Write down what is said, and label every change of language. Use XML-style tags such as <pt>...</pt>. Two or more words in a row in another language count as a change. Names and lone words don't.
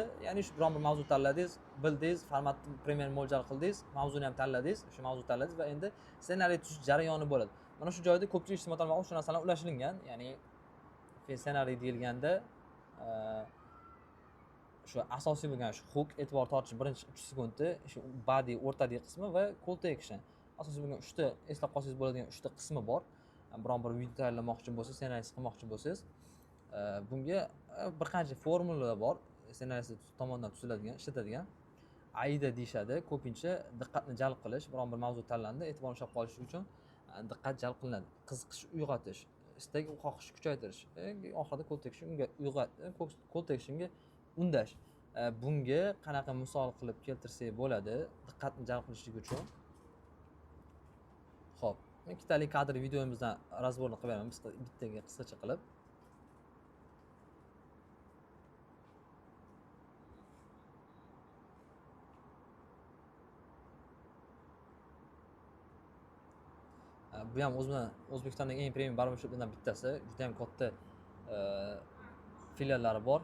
<uz>Ya'ni shu biron bir mavzu tanladingiz, bildingiz, formatni premyer mo'ljal qildingiz, mavzuni ham tanladingiz, shu mavzu tanladingiz va endi ssenariy tuzish jarayoni bo'ladi. Mana shu joyda ko'pchilik ijtimoiy tarmoqda shu narsalar ulashilingan. Ya'ni ssenariy deyilganda shu asosiy bo'lgan shu hook, e'tibor tortish birinchi 3 sekundni, shu body o'rtadagi qismi va</uz> <en>call to action.</en> <uz>Asosiy bo'lgan 3 ta eslab qolsangiz bo'ladigan 3 ta qismi bor. Biron bir video tayyorlamoqchi bo'lsangiz, ssenariysi qilmoqchi bo'lsangiz, bunga bir qancha formulalar bor. Ssenariysi tomonidan tuziladigan, ishlatiladigan. AIDA deyshadi. Ko'pincha diqqatni jalb qilish, biron bir mavzu tanlandi, e'tibor ushlab qolish uchun diqqat jalb qilinadi. Qiziqish uyg'otish, istak, xohish kuchaytirish, oxirida</uz> <en>call to actionga call to actionga</en> <uz>undash. Bunga qanaqa misol qilib keltirsak bo'ladi, diqqatni jalb qilishlik uchun? Xo'p, ikkitalik kadr videomizdan razborni qilib beraman, bittaga qisqacha qilib. Bu ham O'zbekistondagi eng premium barbershoplardan bittasi, juda ham katta filiallari bor.</uz>